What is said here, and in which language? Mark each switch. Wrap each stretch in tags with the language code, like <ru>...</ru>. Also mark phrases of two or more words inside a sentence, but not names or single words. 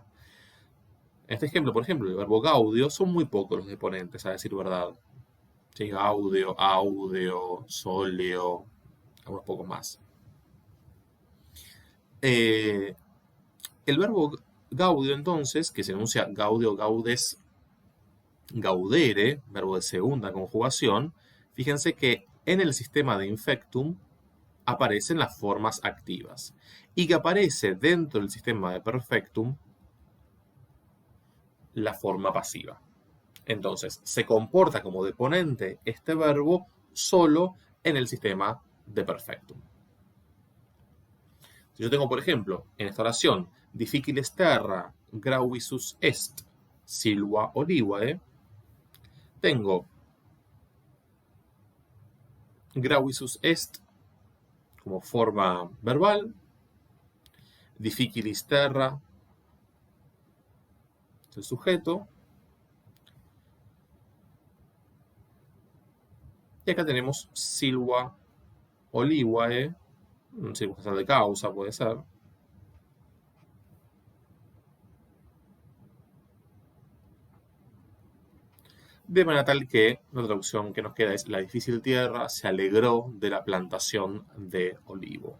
<es>En este ejemplo, por ejemplo, el verbo gaudio, son muy pocos los deponentes, a decir verdad. Sí,</es> <la>gaudio, audio, solio,</la> <es>algunos pocos más. El verbo gaudio, entonces, que se enuncia</es> <la>gaudio, gaudes, gaudere,</la> <es>verbo de segunda conjugación, fíjense que en el sistema de infectum aparecen las formas activas y que aparece dentro del sistema de perfectum la forma pasiva. Entonces, se comporta como deponente este verbo solo en el sistema de perfectum. Si yo tengo, por ejemplo, en esta oración,</es> <la>difficiles terra grauisus est, silva olivae, tengo grauisus est</la> <es>como forma verbal,</es> <la>difficilis terra</la> <es>es el sujeto, y acá tenemos</es> <la>silva olivae,</la> <es>circunstancial de causa puede ser, de manera tal que la traducción que nos queda es: la difícil tierra se alegró de la plantación de olivo.</es>